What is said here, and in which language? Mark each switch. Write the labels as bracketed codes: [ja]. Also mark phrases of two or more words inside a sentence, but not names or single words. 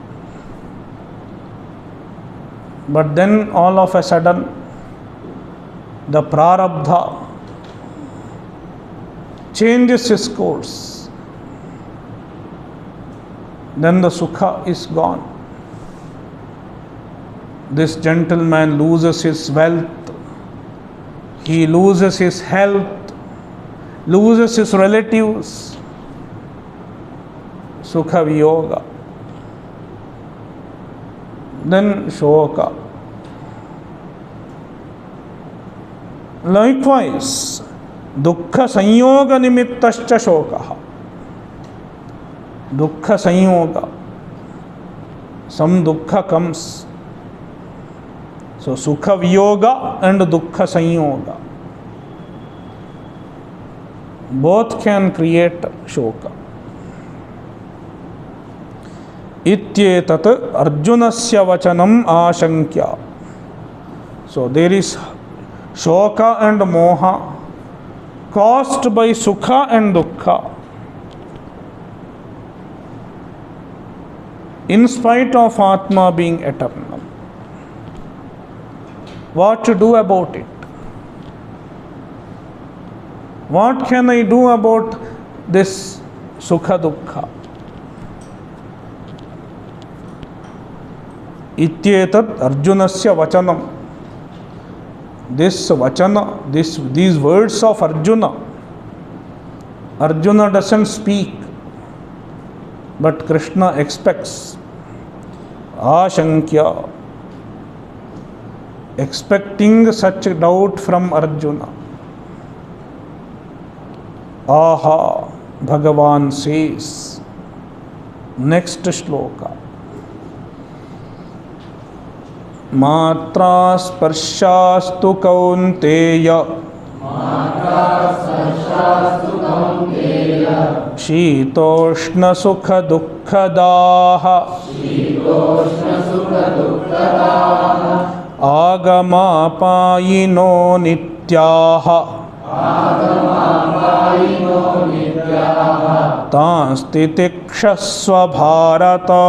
[en] But then all of a sudden, the prarabdha changes its course. Then the sukha is gone. This gentleman loses his wealth, he loses his health, loses his relatives. [sa] Sukha viyoga. Then shoka. Likewise, dukkha sanyoga nimittascha shokaha. Dukkha sanyoga. [en] Some dukkha comes. So [sa] sukha viyoga [en] and [sa] dukkha sanyoga. [en] Both can create shoka. [sa] Ityetat Arjunasya vachanam ashankya. [en] So there is shoka and moha caused by sukha and dukkha. In spite of Atma being eternal. What to do about it? What can I do about this [sa] sukha dukkha? Ityetat Arjunasya vachanam. [en] This vachana, these words of Arjuna, Arjuna doesn't speak, but Krishna expects. Ashankya, expecting such a doubt from Arjuna. Aha, Bhagavan says, next shloka. [sa] Matra sparshastu kaunteya शीतोष्णसुखदुःखदाः आगमापायिनो नित्याः तांस् तितिक्षस्व भारत।